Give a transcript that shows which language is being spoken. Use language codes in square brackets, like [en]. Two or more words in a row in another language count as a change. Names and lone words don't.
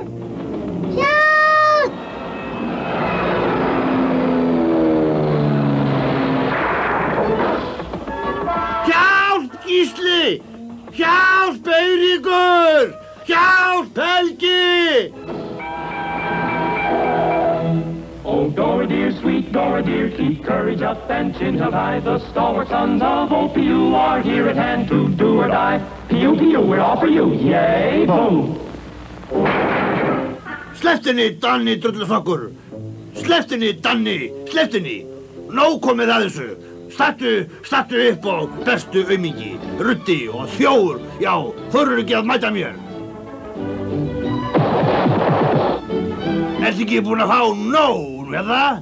[is] Hjálp! Hjálp, Gísli! Hjálp, Eiríkur! Hjálp, Helgi! [en] Oh, Dora dear, sweet Dora dear, keep courage up and chin held high. The stalwart sons of OPU are here at hand to do or die. Pew, pew, we're all for you. Yay, boom. [is] Sleppt henni, Danni, drullusokkur! Sleppt henni, Danni! Sleppt henni! Nóg komið að þessu! Stattu upp á bestu aumingi, Ruddi og Þjófur! Já, þurfur ekki að mæta mér! Ertu ekki búin að fá nóg, eða?